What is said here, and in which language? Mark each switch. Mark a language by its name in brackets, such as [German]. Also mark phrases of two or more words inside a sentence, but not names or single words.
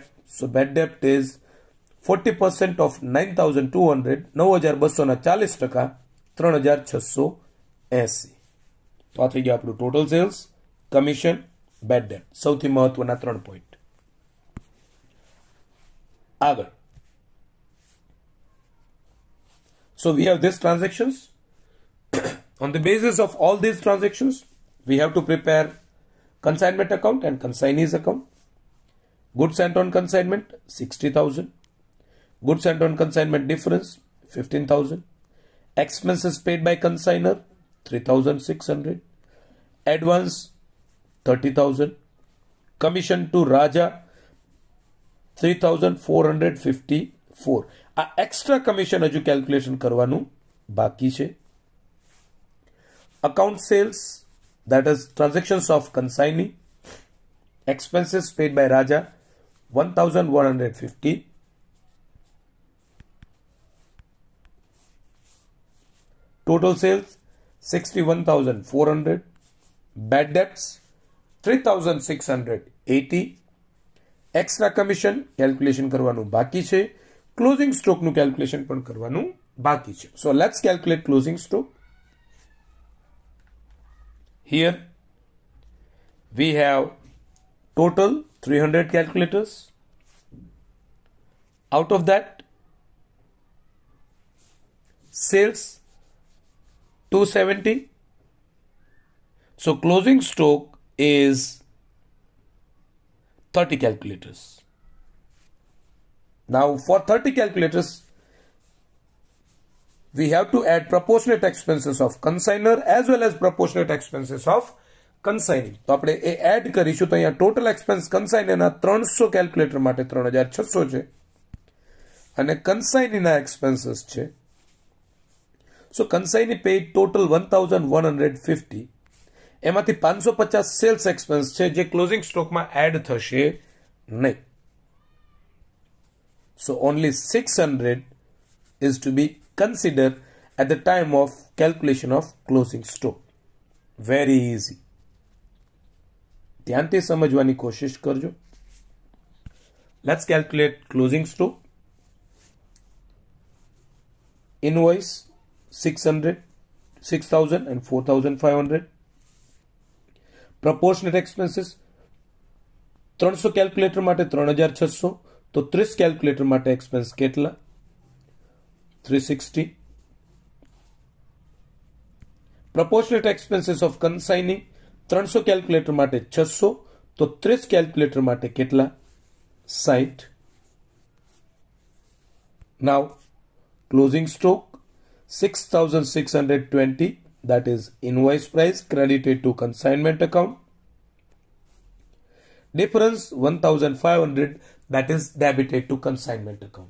[English] So bad debt is 40% of 9,200, 9,240%, 3,680. [Gujarati] તો આ થઈ ગયા આપણું [English] total sales, commission, bad debt. [Gujarati] સૌથી મહત્વના 3 પોઈન્ટ. આગળ. [English] So we have these transactions. On the basis of all these transactions, we have to prepare consignment account and consignees account. Goods sent on consignment 60,000. Goods sent on consignment difference 15,000. Expenses paid by consignor 3,600. Advance 30,000. Commission to Raja 3,454. [Gujarati] આ [English] extra commission [Gujarati] હજુ કેલ્ક્યુલેશન કરવાનું બાકી છે. [English] Account sales, that is transactions of consignee. Expenses paid by Raja 1,150. Total sales 61,400. Bad debts 3,680. Extra commission calculation [Gujarati] કરવાનું બાકી છે. [English] Closing stock [Gujarati] નું calculation પણ કરવાનું બાકી છે. [English] So let's calculate closing stock. Here we have total 300 calculators. Out of that, sales 270. So closing stock is 30 calculators. Now for 30 calculators, we have to add proportionate expenses of consignor as well as proportionate expenses of consignee. [Gujarati] તો આપણે એ એડ કરીશું. તો અહીંયા [English] total expense [Gujarati] કન્સાઇનીના 300 કેલ્ક્યુલેટર માટે 3,600 છે અને કન્સાઇનીના એક્સપેન્સીસ છે. [English] so consignee paid total 1,150. [Gujarati] એમાંથી 550 [English] sales expense [Gujarati] છે જે ક્લોઝિંગ સ્ટોકમાં એડ થશે નહીં. [English] So only 600 is to be considered at the time of calculation of closing stock. Very easy. [Gujarati] ધ્યાનથી સમજવાની કોશિશ કરજો. [English] Let's calculate closing stock. Invoice 600, 6,000 and 4,500. Proportionate expenses 300 calculator માટે 3,600. [Gujarati] તો 30 કેલ્ક્યુલેટર માટે એક્સપેન્સ કેટલા? 360. [English] Proportionate expenses of consignee 300 કેલ્ક્યુલેટર માટે 600. [Gujarati] તો 30 કેલ્ક્યુલેટર માટે કેટલા? 60. [English] Now closing stock 6,620, that is invoice price credited to consignment account. Difference 1,500, that is debited to consignment account.